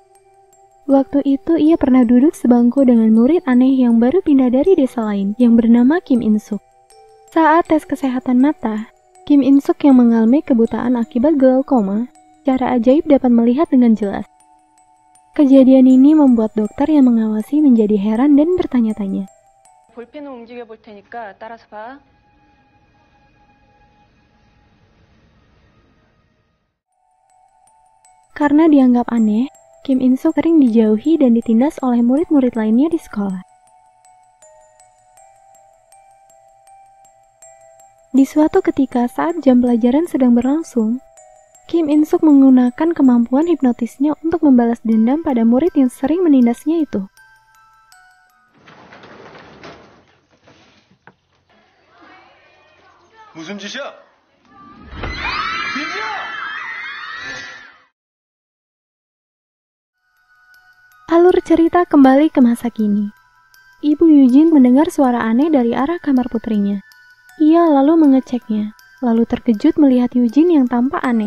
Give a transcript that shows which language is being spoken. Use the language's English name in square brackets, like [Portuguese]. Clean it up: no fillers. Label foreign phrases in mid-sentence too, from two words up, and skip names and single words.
[Indonesian] Waktu itu ia pernah duduk sebangku dengan murid aneh yang baru pindah dari desa lain yang bernama Kim In-suk. Saat tes kesehatan mata, Kim In-suk yang mengalami kebutaan akibat glaukoma secara ajaib dapat melihat dengan jelas. Kejadian ini membuat dokter yang mengawasi menjadi heran dan bertanya-tanya. [Korean] 볼펜을 움직여 볼 테니까 따라서 봐. [Indonesian] Karena dianggap aneh, Kim In-suk sering dijauhi dan ditindas oleh murid-murid lainnya di sekolah. Di suatu ketika saat jam pelajaran sedang berlangsung, Kim In-suk menggunakan kemampuan hipnotisnya untuk membalas dendam pada murid yang sering menindasnya itu. [Korean] 무슨 짓이야? [Indonesian] Alur cerita kembali ke masa kini. Ibu Eugene mendengar suara aneh dari arah kamar putrinya. Ia lalu mengeceknya, lalu terkejut melihat Eugene yang tampak aneh.